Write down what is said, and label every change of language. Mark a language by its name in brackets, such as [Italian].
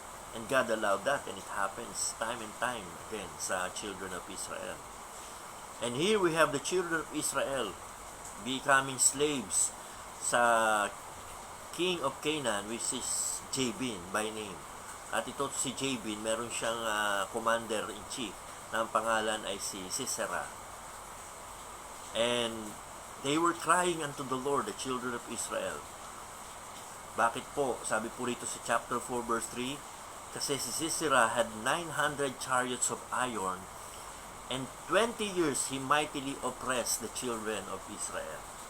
[English] And God allowed that, and it happens time and time again sa children of Israel. And here we have the children of Israel becoming slaves sa king of Canaan, which is Jabin by name. [Filipino] At ito si Jabin, meron siyang commander-in-chief na ang pangalan ay si Sisera. [English] And they were crying unto the Lord, the children of Israel. [Filipino] Bakit po? Sabi po rito sa [English] chapter 4 verse 3, [Filipino] kasi si [English] Sisera had 900 chariots of iron, and 20 years he mightily oppressed the children of Israel.